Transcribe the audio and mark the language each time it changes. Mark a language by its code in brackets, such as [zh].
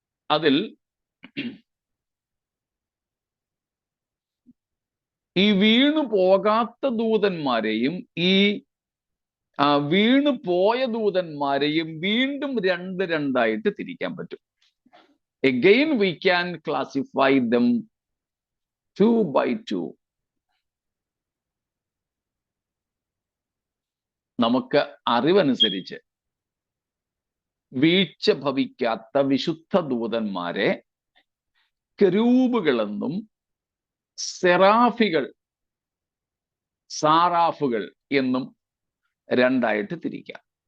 [ml] അതിൽ ഈ വീണു പോകാത്ത ദൂതന്മാരെയും ഈ വീണു പോയ ദൂതന്മാരെയും വീണ്ടും രണ്ടായിട്ട് തിരിക്കാൻ പറ്റും. [en] Again we can classify them 2 by 2. [ml] നമുക്ക് അറിവനുസരിച്ച് വീഴ്ച ഭവിക്കാത്ത വിശുദ്ധ ദൂതന്മാരെ കെരൂബുകളെന്നും സെറാഫികൾ, സാറാഫുകൾ എന്നും രണ്ടായിട്ട് തിരിക്കാം.